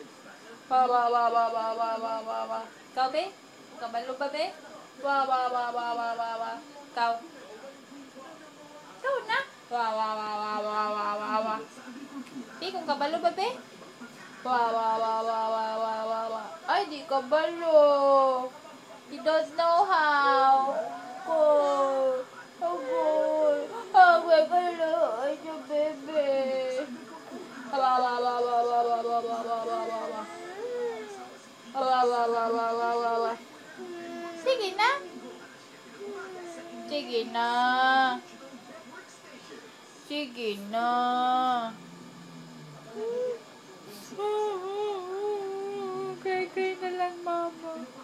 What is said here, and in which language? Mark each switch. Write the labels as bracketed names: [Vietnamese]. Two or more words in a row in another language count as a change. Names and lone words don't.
[Cebuano] Ikaw be? Kabalo ba be? Ikaw. Ikaw na. Be, kung kabalo ba be? Wa. Ay, di ka balo. [English] You don't know how. Good. Oh, good. [Cebuano] Oh, balo. Ay, [English] your baby. [Cebuano] Sige na. Sige na. Sige na. Kay na lang, mama.